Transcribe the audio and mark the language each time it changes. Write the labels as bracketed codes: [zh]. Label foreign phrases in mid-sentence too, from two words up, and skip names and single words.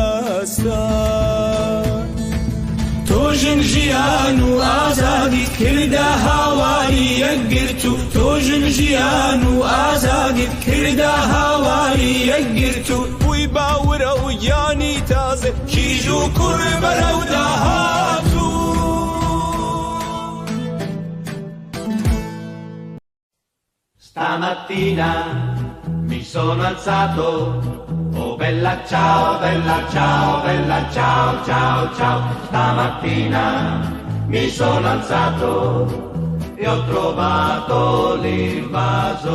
[ckb] داستان تۆ ژنژیان و ئازادیت کردا هاواری یەکگرت و تۆ ژنژیان و ئازادیت کردا هاواری یەکگرت و بووی باورە و گیانی تازە کیژ و کوڕ بەرەو داهاتوو [it] Stamattina mi sono alzato, oh bella ciao, bella ciao, bella ciao, ciao, ciao. Stamattina mi sono alzato e ho trovato l'invaso.